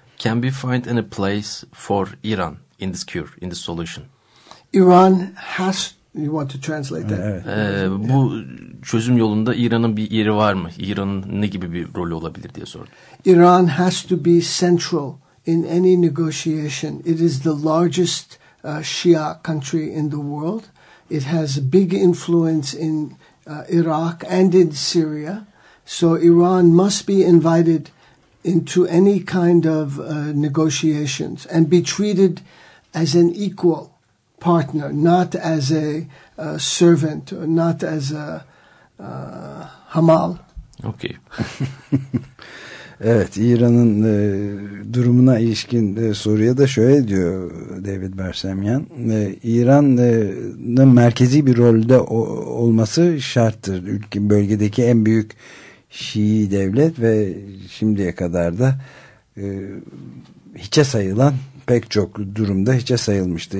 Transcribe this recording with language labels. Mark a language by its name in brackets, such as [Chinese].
[English] Can we find any place for Iran in this cure, in this solution? Iran has, you want to translate that? [Turkish] Evet. Bu çözüm yolunda İran'ın bir yeri var mı? İran'ın ne gibi bir rolü olabilir diye sordu. [English] Iran has to be central in any negotiation. It is the largest Shia country in the world. It has a big influence in Iraq and in Syria. So Iran must be invited into any kind of negotiations and be treated as an equal partner, not as a servant, not as a hamal. Okay. [Turkish] Evet, İran'ın durumuna ilişkin soruya da şöyle diyor David Bersemyan. İran'ın merkezi bir rolde olması şarttır. Ülke, bölgedeki en büyük Şii devlet ve şimdiye kadar da hiçe sayılan, pek çok durumda hiçe sayılmıştı.